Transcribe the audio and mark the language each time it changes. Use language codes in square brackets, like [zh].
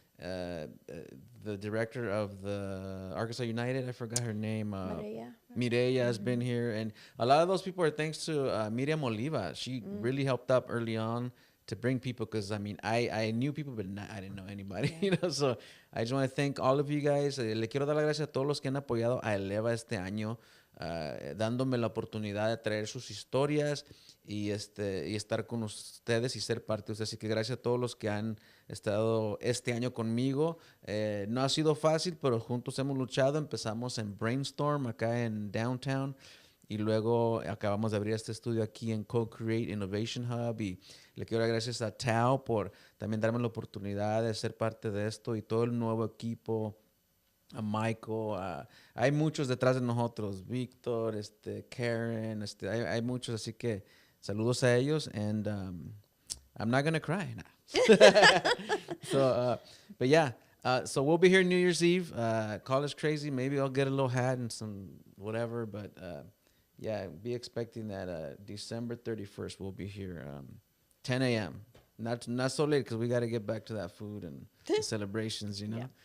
[en] The director of the Arkansas United, I forgot her name. Mireya has been here, and a lot of those people are thanks to Miriam Oliva. She really helped up early on to bring people, because I mean, I knew people, but I didn't know anybody, Yeah. you know. So I just want to thank all of you guys. [es] Le quiero dar las gracias a todos los que han apoyado a Eleva este año, dándome la oportunidad de traer sus historias y estar con ustedes y ser parte de ustedes. Así que gracias a todos los que han estado este año conmigo. No ha sido fácil, pero juntos hemos luchado. Empezamos en Brainstorm acá en Downtown y luego acabamos de abrir este estudio aquí en Co-Create Innovation Hub, y le quiero dar gracias a Tao por también darme la oportunidad de ser parte de esto y todo el nuevo equipo. A Michael, hay muchos detrás de nosotros, Víctor, Karen, hay muchos, así que saludos a ellos, [en] and I'm not gonna cry now. So, but yeah, so we'll be here New Year's Eve. Call us crazy, maybe I'll get a little hat and some whatever, but yeah, be expecting that December 31st we'll be here, 10 a.m. Not so late because we got to get back to that food and the celebrations, you know.